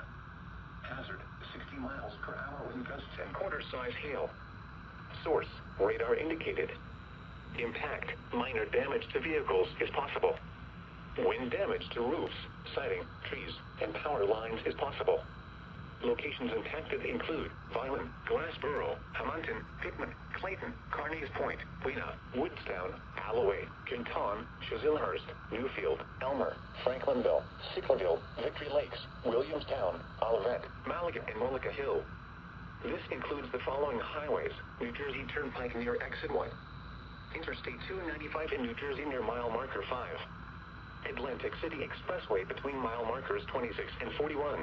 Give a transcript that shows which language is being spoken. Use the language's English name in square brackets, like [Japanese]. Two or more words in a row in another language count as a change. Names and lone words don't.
[English] Hazard, 60 miles per hour wind gusts and quarter-size hail. Source, radar indicated. Impact, minor damage to vehicles is possible. Wind damage to roofs, siding, trees, and power lines is possible. Locations impacted include Vineland, Glassboro, Hamilton, Hickman, Clayton, Carneys Point, Weena, Woodstown, Alloway, Canton, Chislehurst, Newfield, Elmer, Franklinville, Sicklerville, Victory Lakes, Williamstown, Olivet, Malaga, and Mullica Hill. This includes the following highways: New Jersey Turnpike near Exit 1, Interstate 295 in New Jersey near mile marker 5, Atlantic City Expressway between mile markers 26 and 41.